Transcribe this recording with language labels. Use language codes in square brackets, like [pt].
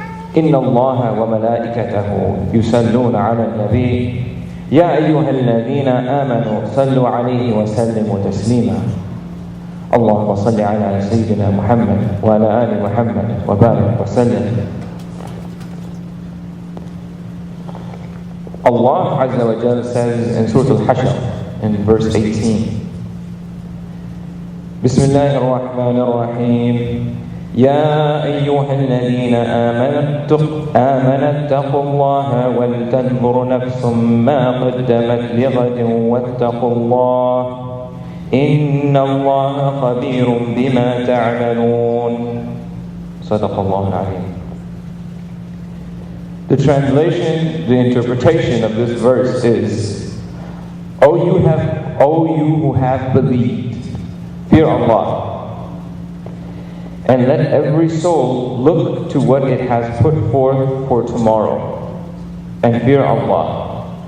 [ar] إن الله وملائكته يصلون على النبي يا أيها الذين آمنوا صلوا عليه وسلموا تسليما. اللهم صل على سيدنا محمد وعلى آل محمد وبارك وسلم. [en] Allah Azza wa Jal says in Surah Al-Hashr in verse 18, Bismillahir Rahmanir Rahim. [ar] يا أيها الذين آمنوا اتقوا الله ولتنظر نفس ما قدمت لغد واتقوا الله إن الله خبير بما تعملون. صدق الله العظيم. [en] The translation, the interpretation of this verse is, O you who have believed, fear Allah, and let every soul look to what it has put forth for tomorrow, and fear Allah.